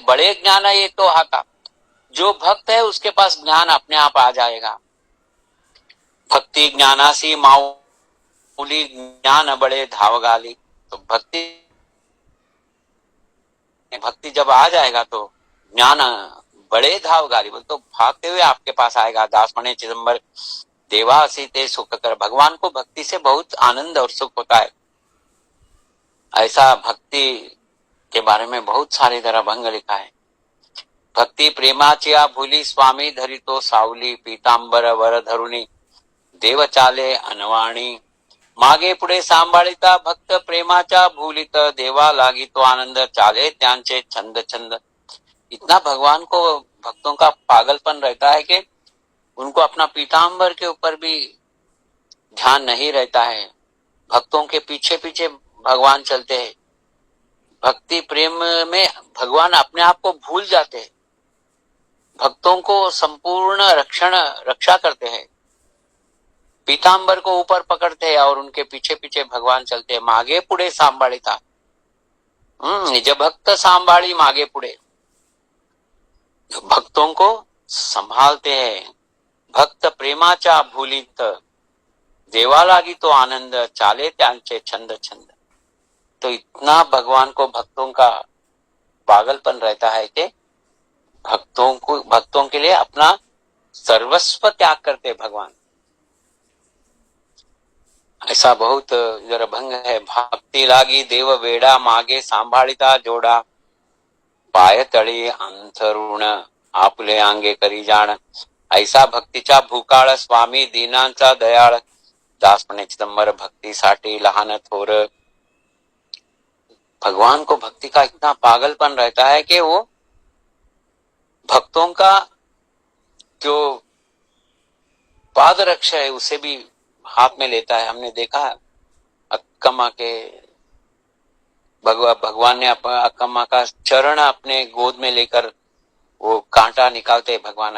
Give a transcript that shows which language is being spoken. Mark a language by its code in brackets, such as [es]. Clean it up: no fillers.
[mr] बड़े ज्ञान ये तो हाथा, [hi] जो भक्त है उसके पास ज्ञान अपने आप आ जाएगा। [mr] भक्ति ज्ञानासी माऊली, ज्ञान बड़े धावगाली। [hi] तो भक्ति जब आ जाएगा तो [mr] ज्ञान बड़े धावगाली, [hi] बोल तो भागते हुए आपके पास आएगा। [mr] दास मणे चिदंबर, देवासी ते सुख कर। [hi] भगवान को भक्ति से बहुत आनंद और सुख होता है। ऐसा भक्ति के बारे में बहुत सारे तरह भंग लिखा है। [mr] भक्ति प्रेमाचिया भूली, स्वामी धरी तो सावली। पीतांबर वर धरुणी, देव चाले अनवाणी। मागे पुढे सांभाळिता, भक्त प्रेमाचा भूलित। देवा लागी तो आनंद, चाले त्यांचे छंद छंद। [hi] इतना भगवान को भक्तों का पागलपन रहता है कि उनको अपना पीतांबर के ऊपर भी ध्यान नहीं रहता है। भक्तों के पीछे पीछे भगवान चलते हैं। भक्ति प्रेम में भगवान अपने आप को भूल जाते हैं, भक्तों को संपूर्ण रक्षा करते हैं। पीतांबर को ऊपर पकड़ते हैं और उनके पीछे पीछे भगवान चलते हैं। [mr] मागे पुढे सांभाळिता, निज भक्त सांभाळी मागे पुढे। [hi] भक्तों को संभालते हैं। [mr] भक्त प्रेमाचा भूलित, देवा लागी तो आनंद। चाले त्यांचे छंद छंद। [hi] तो इतना भगवान को भक्तों का पागलपन रहता है कि भक्तों के लिए अपना सर्वस्व त्याग करते भगवान। ऐसा बहुत जरा भंग है। [mr] भक्ति लागी देव वेडा, मागे सांभाळिता जोडा। पाय तळी अंथरुण, आपले अंगे करी जाण। ऐसा भक्तीचा भूकाळ, स्वामी दीनांचा दयाळ। दास म्हणे चिदंबर, भक्तीसाठी लहान थोर। [hi] भगवान को भक्ति का इतना पागलपन रहता है कि वो भक्तों का जो पाद रक्षा है उसे भी हाथ में लेता है। हमने देखा अक्कम्मा के भगवान ने अक्कम्मा का चरण अपने गोद में लेकर वो कांटा निकालते भगवान।